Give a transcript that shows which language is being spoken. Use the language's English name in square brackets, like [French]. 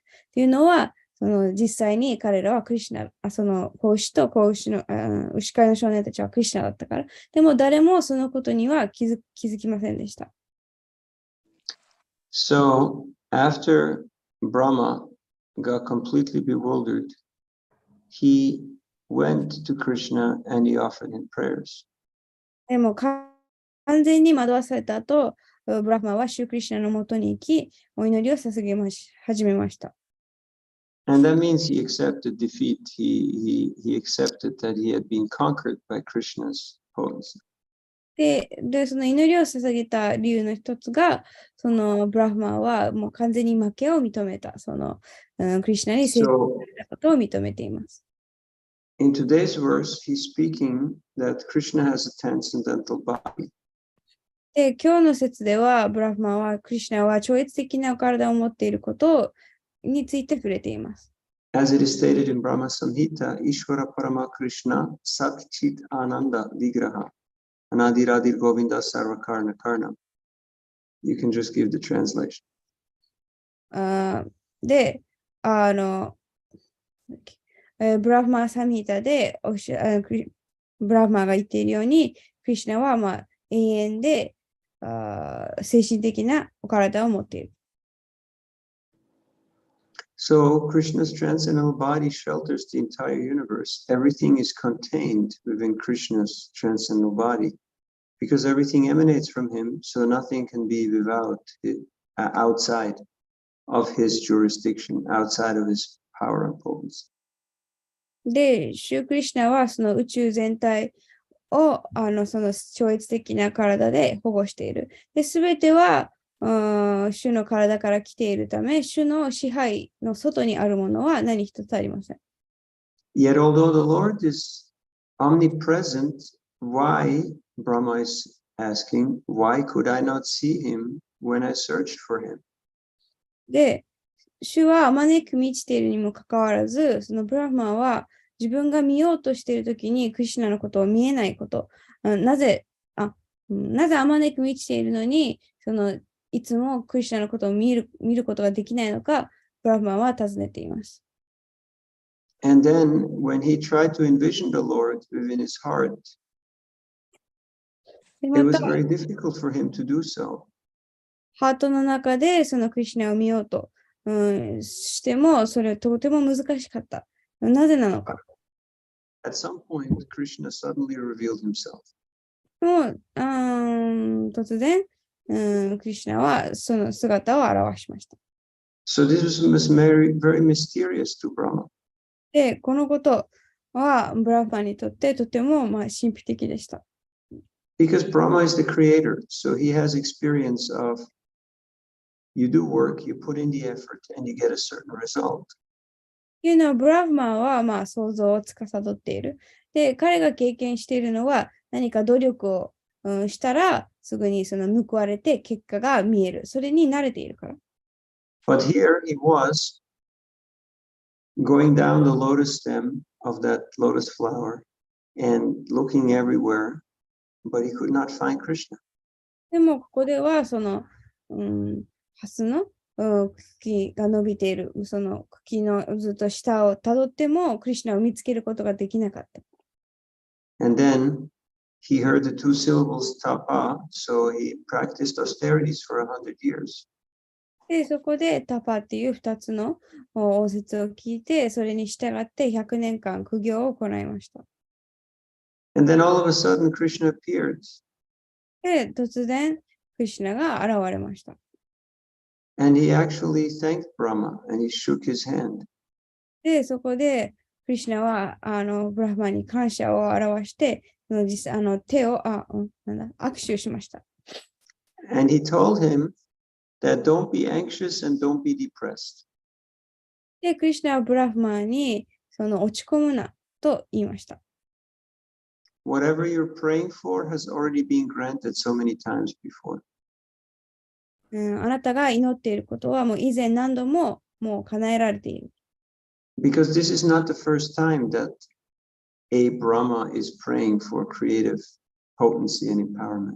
[Japanese] っていうのは、実際に彼らはクリシュナ、その子牛と子牛の牛飼いの少年たちはクリシュナだったから。でも誰もそのことには気づきませんでした。 [English] So after Brahma got completely bewildered, he went to Krishna and he offered him prayers. [Japanese] でも完全に惑わされた後、ブラフマはシュークリシュナのもとに行き、お祈りを捧げ始めました。 [English] And that means he accepted defeat. He accepted that he had been conquered by Krishna's potency. [Japanese] で、その祈りを捧げた理由の一つが、そのブラフマはもう完全に負けを認めた、クリシュナに成功したことを認めています。 [English] In today's verse, he's speaking that Krishna has a transcendental body. [Japanese] で、今日の説では、ブラフマはクリシュナは超越的な体を持っていることについて触れています。 [English] As it is stated in Brahma Samhita, [Sanskrit] Ishvara Parama Krishna Sat Chit Ananda Vigraha Anadiradir Govinda Sarva Karna Karna. [English] You can just give the translation. [Japanese] で、ブラフマーサミータでブラフマーが言っているように、クリシュナは、永遠で精神的なお体を持っている。 [English] So Krishna's transcendental body shelters the entire universe. Everything is contained within Krishna's transcendental body because everything emanates from him, so nothing can be without it, outside of his jurisdiction, outside of his power and potency. [Japanese] で、シュークリシュナはその宇宙全体をその超越的な体で保護している。で、すべては主の体から来ているため、主の支配の外にあるものは何一つありません。 [English] Yet, although the Lord is omnipresent, why, Brahma is asking, why could I not see him when I searched for him? [Japanese] で、主はあまねく満ちているにもかかわらず、そのブラフマンは自分が見ようとしているときにクリシュナのことを見えないこと、なぜあまねく満ちているのに、いつもクリシュナのことを見ることができないのか、ブラフマンは尋ねています。 [English] And then, when he tried to envision the Lord within his heart, it was very difficult for him to do so. [Japanese] ハートの中でそのクリシュナを見ようと、しても、それはとても難しかった。なぜなのか。 [English] At some point, Krishna suddenly revealed himself. [Japanese] もう突然、クリシュナはその姿を現しました。 [English] So this was very, very mysterious to Brahma. [Japanese] で、このことはブラフマにとってとても神秘的でした。 [English] Because Brahma is the creator, so he has experience of you do work, you put in the effort, and you get a certain result. [Japanese] いうのは、ブラフマンは想像を司っている。で、彼が経験しているのは何か努力を、したらすぐにその報われて結果が見える。それに慣れているから。 [English] But here he was going down the lotus stem of that lotus flower and looking everywhere, but he could not find Krishna. [Japanese] でも、ここではその、ハスの茎が伸びている、その茎のずっと下をたどっても、クリシュナを見つけることができなかった。 [English] And then he heard the two syllables tapa, so he practiced austerities for 100 years. [Japanese] で、そこでタパっていう2つの応接を聞いて、それに従って100年間苦行を行いました。 [English] And then all of a sudden Krishna appeared. [Japanese] で、突然、クリシュナが現れました。 [English] And he actually thanked Brahma and he shook his hand. [Japanese] で、そこで、クリシュナはブラフマンに感謝を表して、実際手を握手しました。 [English] And he told him that don't be anxious and don't be depressed. [Japanese] で、クリシュナはブラフマンに落ち込むなと言いました。 [English] Whatever you're praying for has already been granted so many times before. [Japanese] あなたが祈っていることはもう以前何度ももう叶えられている。 [English] Because this is not the first time that a Brahma is praying for creative potency and empowerment.